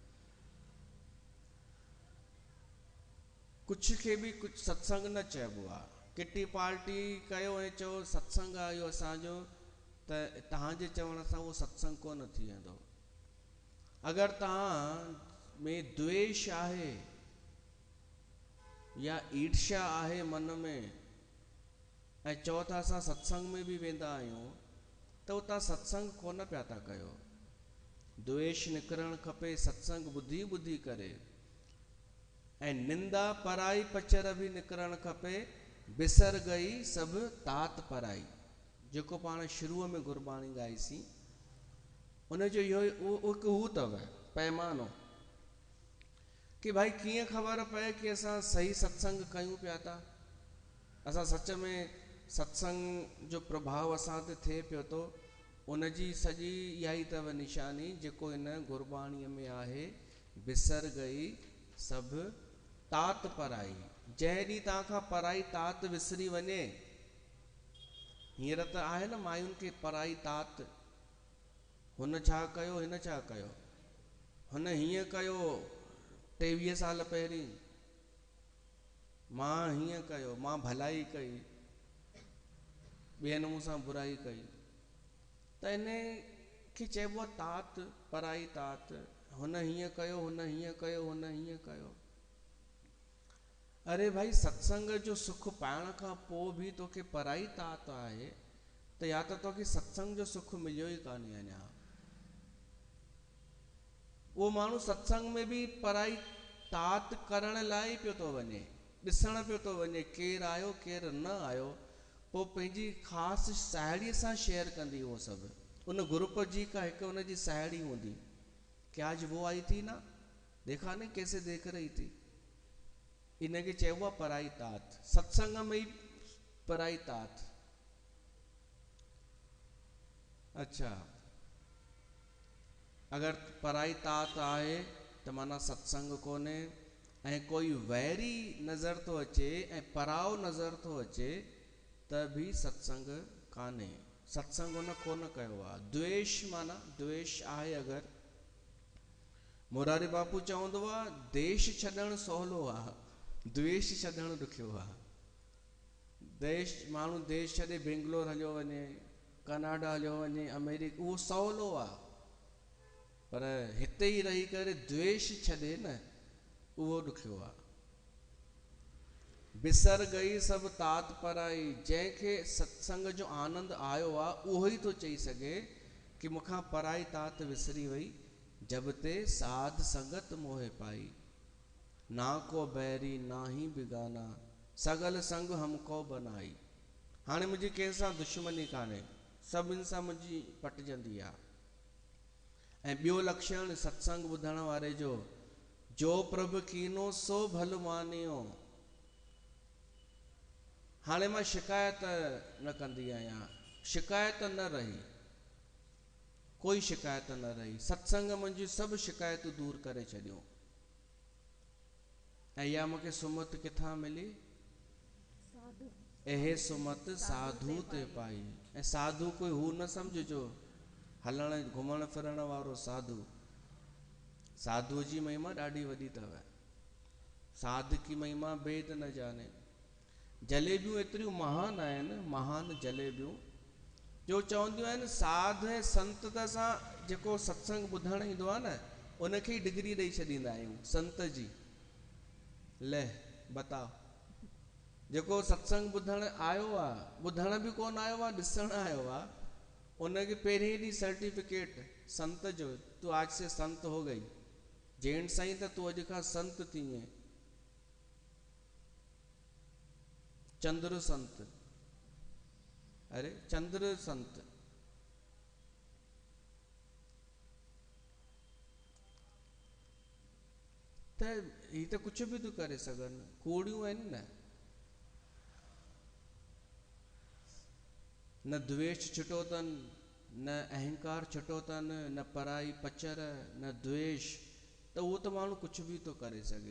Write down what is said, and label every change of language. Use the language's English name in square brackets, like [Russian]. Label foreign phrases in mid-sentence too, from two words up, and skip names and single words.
[Sindhi] कुझु खे बि कुझु सत्संग न चइबो आहे। किटी पार्टी कयो ऐं चयो सत्संग आहे इहो असांजो, त तव्हांजे चवण सां उहो सत्संग कोन थी वेंदो। अगरि तव्हां में द्वेष आहे या ईर्ष्या आहे मन में ऐं चओ था असां सत्संग में बि वेंदा आहियूं, त उहो तव्हां सत्संग कोन पिया था कयो। द्वेष निकिरणु खपे सत्संग ॿुधी ॿुधी करे। ऐं निंदा पराई पचर बि निकिरणु खपे। [Punjabi] ਬਿਸਰ ਗਈ ਸਭੁ ਤਾਤ ਪਰਾਈ, [Sindhi] जेको पाण शुरूअ में गुरबाणी ॻाईसीं, उनजो इहो हू अथव पैमानो। कि भाई कीअं ख़बर पए कि असां सही सत्संग कयूं पिया था, असां सच में सत्संग जो प्रभाव असां ते थिए पियो थो। उनजी सॼी इहा ई अथव निशानी जेको इन गुरबाणीअ में आहे, [Punjabi] ਬਿਸਰ ਗਈ ਸਭੁ ਤਾਤ ਪਰਾਈ। [Sindhi] जंहिं ॾींहुं तव्हां खां पराई तात विसरी वञे, हींअर त आहे न मायुनि खे पराई तात, हुन छा कयो हिन छा कयो, हुन हीअं कयो 23 साल पहिरीं, मां हीअं कयो, मां भलाई कई, ॿियनि मूंसां बुराई कई। त इन खे चइबो आहे तात, पराई तात। हुन हीअं कयो, हुन हीअं कयो, हुन हीअं कयो। अरे भाई सत्संग जो सुख पाइण खां पोइ बि तोखे पराई तात आहे, त या त तोखे सत्संग जो सुख मिलियो ई कान्हे अञा। उहो माण्हू सत्संग में बि पराई तात करण लाइ पियो थो वञे, ॾिसण पियो थो वञे केरु आयो केरु न आयो, पोइ पंहिंजी ख़ासि साहेड़ीअ सां शेयर कंदी उहो सभु। उन ग्रुप जी का हिकु उनजी साहेड़ी हूंदी कि [Hindi] आज वो आई थी ना, देखा नहीं कैसे देख रही थी। [Sindhi] इनखे चइबो आहे पराई तात, सत्संग में ई पराई तात। अच्छा, अगर पराई तात आहे त माना सत्संग कोन्हे, ऐं कोई वैरी नज़र थो अचे ऐं पराओ नज़र थो अचे त बि सत्संग कान्हे, सत्संग हुन कोन कयो आहे। द्वेष माना द्वेष आहे अगरि, मुरारी बापू चवंदो आहे देश छॾणु सवलो आहे, द्वेष छॾणु ॾुखियो आहे। देश, माण्हू देश छॾे बेंगलोर हलियो वञे, कनाडा हलियो वञे, अमेरिका, उहो सवलो आहे, पर हिते ई रही करे द्वेष छॾे न, उहो ॾुखियो आहे। [Punjabi] ਬਿਸਰ ਗਈ ਸਭੁ ਤਾਤ ਪਰਾਈ, [Sindhi] जंहिंखे सत्संग जो आनंद आयो आहे उहो ई थो चई सघे कि मूंखां पराई तात विसरी वई, [Punjabi] ਜਬ ਤੇ ਸਾਧ ਸੰਗਤ ਮੋਹੇ ਪਾਈ, ਨਾ ਕੋ ਬੈਰੀ ਨਾ ਹੀ ਬਿਗਾਨਾ, ਸਗਲ ਸੰਗ ਹਮਕੋ ਬਨਾਈ। [Sindhi] हाणे मुंहिंजी कंहिंसां दुश्मनी कान्हे, सभिनि सां मुंहिंजी पटिजंदी आहे। ऐं ॿियो लक्षण सत्संग ॿुधण वारे जो [Punjabi] ਪ੍ਰਭੁ ਕੀਨੋ ਸੋ ਭਲ ਮਾਨਿਓ। [Sindhi] हाणे मां शिकायत न कंदी आहियां, शिकायत न रही, कोई शिकायत न रही, सत्संग मुंहिंजी सभु शिकायतूं दूर करे छॾियूं। ऐं इहा मूंखे सुमत किथां मिली? [Punjabi] ਏਹੇ ਸੁਮਤ ਸਾਧੁ ਤੇ ਪਾਈ। [Sindhi] ऐं साधु कोई हू न सम्झिजो हलण घुमण फिरण वारो साधु, साधुअ जी महिमा ॾाढी वॾी अथव, [Punjabi] ਸਾਧ ਕੀ ਮਹਿਮਾ ਭੇਦ ਨ ਜਾਨੇ। [Sindhi] जलेबियूं एतिरियूं महान आहिनि, महान जलेबियूं, जो चवंदियूं आहिनि साध ऐं संत त असां जेको सत्संग ॿुधणु ईंदो आहे न, उनखे ई डिग्री ॾेई छॾींदा आहियूं संत जी। [Hindi] ले बताओ, [Sindhi] जेको सत्संग ॿुधणु आयो आहे, ॿुधण बि कोन आयो आहे, ॾिसणु आयो आहे, उनखे पहिरीं ॾींहुं सर्टिफिकेट संत जो, [Hindi] तू आज से संत हो गई, [Sindhi] जैन साईं त तू अॼु खां संत थीं। चंद्र संत, अरे चंद्र संत, त ही त कुझु बि थो करे सघनि, कोड़ियूं आहिनि न। न द्वेष छुटो अथनि, न अहंकार छुटो अथनि, न पराई पचर, न द्वेष, त उहो त माण्हू कुझु बि थो करे सघे।